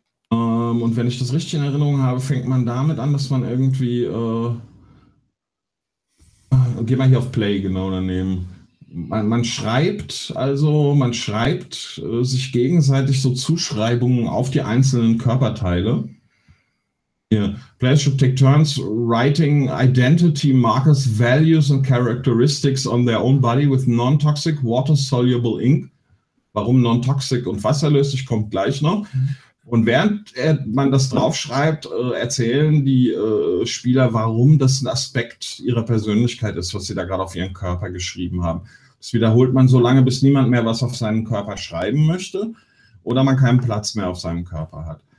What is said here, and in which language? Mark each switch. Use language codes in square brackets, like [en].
[de] Und wenn ich das richtig in Erinnerung habe, fängt man damit an, dass man irgendwie... geh mal hier auf Play, genau, daneben. Man schreibt sich gegenseitig so Zuschreibungen auf die einzelnen Körperteile. Yeah. [en] Players should take turns writing identity markers, values and characteristics on their own body with non-toxic water-soluble ink. [de] Warum non-toxic und wasserlöslich, ich komme gleich noch. Und während man das draufschreibt, erzählen die Spieler, warum das ein Aspekt ihrer Persönlichkeit ist, was sie da gerade auf ihren Körper geschrieben haben. Das wiederholt man so lange, bis niemand mehr was auf seinen Körper schreiben möchte oder man keinen Platz mehr auf seinem Körper hat.